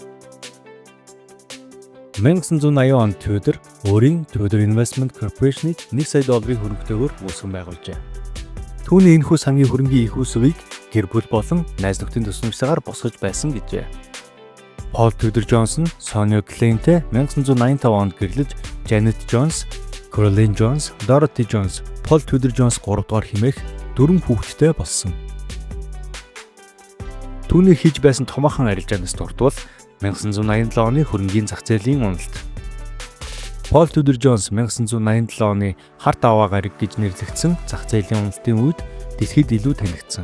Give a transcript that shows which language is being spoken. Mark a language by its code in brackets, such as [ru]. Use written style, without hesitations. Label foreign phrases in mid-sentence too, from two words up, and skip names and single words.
[mn] 1980 онд Tudor өөрийн Tudor Investment Corporation-ыг $1 сая хөрөнгөтэйгээр үүсгэн байгуулжээ. Түүний энэхүү сангийн хөрөнгийн их усвыг гэр бүл болон найз нөхдийн тусламжтайгаар босгож байсан гэжээ. Paul Tudor Jones нь Sonia Glenn-тэй 1985 онд гэрлэж Janet Jones, Caroline Jones, Dorothy Jones, Paul Tudor Jones 3 дугаар хэмээх 4 хүүхэдтэй болсон. Түүний хийж байсан томоохон арилжаанаас дурдвал 1987 оны хөрөнгийн зах зээлийн уналт. Paul Tudor Jones 1987 оны харт аваа гараг гэж нэрлэгдсэн зах зээлийн уналтын үед дэлхийд илүү танигдсан.